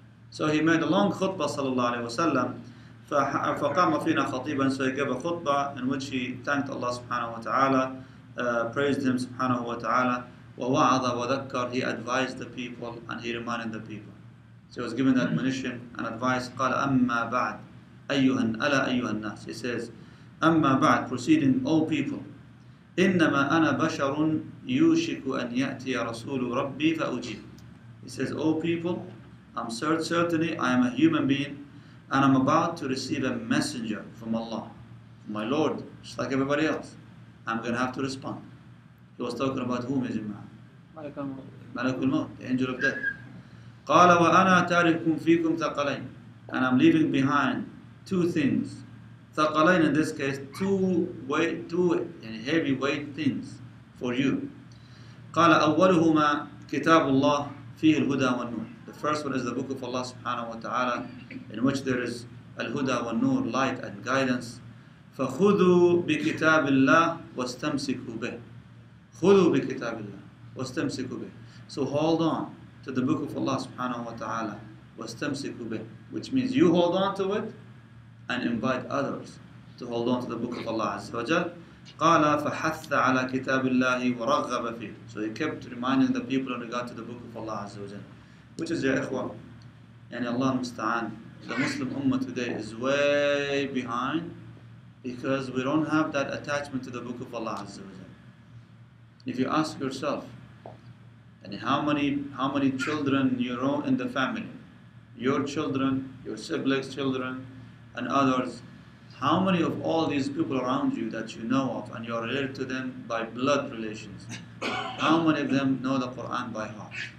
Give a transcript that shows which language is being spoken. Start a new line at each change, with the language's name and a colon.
English: So he made a long khutbah
Arabic: صلى الله عليه وسلم. فقام فينا خطيبا,
English: so he gave a khutbah in which he thanked Allah subhanahu wa ta'ala, praised him subhanahu wa ta'ala,
Arabic: ووعظ وذكر,
English: he advised the people and he reminded the people. So he was given admonition and advice.
Arabic: قال أما بعد ألا أيها الناس,
English: he says,
Arabic: أما بعد,
English: proceeding, O people,
Arabic: إنما أنا بشر يوشك أن يأتي رسول ربي فأجيب.
English: He says, O people, certainly I am a human being, and I'm about to receive a messenger from Allah, from my Lord, just like everybody else. I'm going to have to respond. He was talking about whom, is it? Malakul Maut, the angel of death.
Arabic: قال وأنا تارك فيكم ثقلين,
English: and I'm leaving behind two things. ثقلين, in this case, two heavyweight things for you.
Arabic: قال أولهما كتاب الله فيه الهدى والنور.
English: The first one is the book of Allah subhanahu wa ta'ala, in which there is al-huda wa nur, light and guidance.
Arabic: فَخُذُوا بِكِتَابِ اللَّهِ وَاسْتَمْسِكُوا بِهِ. خُذُوا بِكِتَابِ اللَّهِ وَاسْتَمْسِكُوا بِهِ.
English: So hold on to the book of Allah subhanahu wa ta'ala,
Arabic: وَاسْتَمْسِكُوا بِهِ,
English: which means you hold on to it and invite others to hold on to the book of Allah azza wa jal.
Arabic: قال فحث على كتاب الله ورغب فيه.
English: So he kept reminding the people in regard to the book of Allah azza wa jal. Which is, ya ikhwan, and Allah musta'an, the Muslim ummah today is way behind because we don't have that attachment to the book of Allah azza wa jal. If you ask yourself, and how many children you own in the family, your children, your siblings' children, and others, how many of all these people around you that you know of and you are related to them by blood relations, how many of them know the Quran by heart?